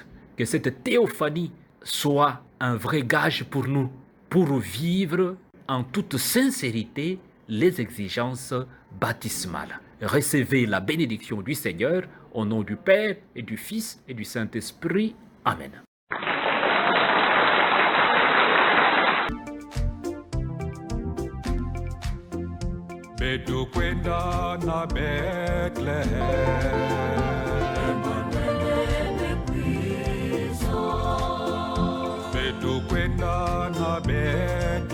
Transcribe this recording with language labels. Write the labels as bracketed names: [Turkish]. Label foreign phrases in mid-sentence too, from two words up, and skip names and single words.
[French] Que cette théophanie soit un vrai gage pour nous, pour vivre en toute sincérité les exigences baptismales. Recevez la bénédiction du Seigneur au nom du Père et du Fils et du Saint-Esprit. Amen. [Kongo] Betu kwenda na Bethlehem, betu kwenda na Bethlehem.